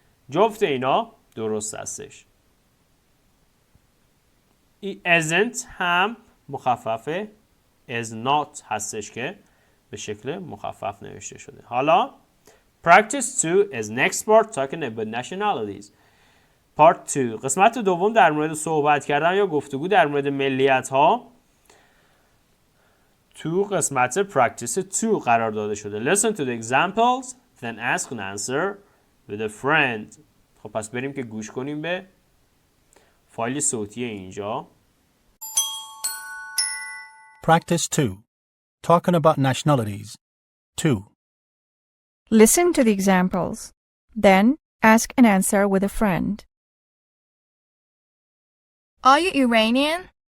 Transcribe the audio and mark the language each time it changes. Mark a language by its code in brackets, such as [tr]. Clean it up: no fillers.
[fa] جفت اینا درست هستش. isn't هم مخففه is not هستش که به شکل مخفف نوشته شده. [en] حالا practice 2 is next part talking about nationalities. [fa] part 2 قسمت دوم در مورد صحبت کردن یا گفتگو در مورد ملیت ها تو قسمت practice 2 قرار داده شده. [en] Listen to the examples then ask and answer with a friend. [fa] خب پس بریم که گوش کنیم به فایل صوتی اینجا. [en] Practice 2. Talking about nationalities. 2. Listen to the examples. Then ask and answer with a friend. Are you Iranian?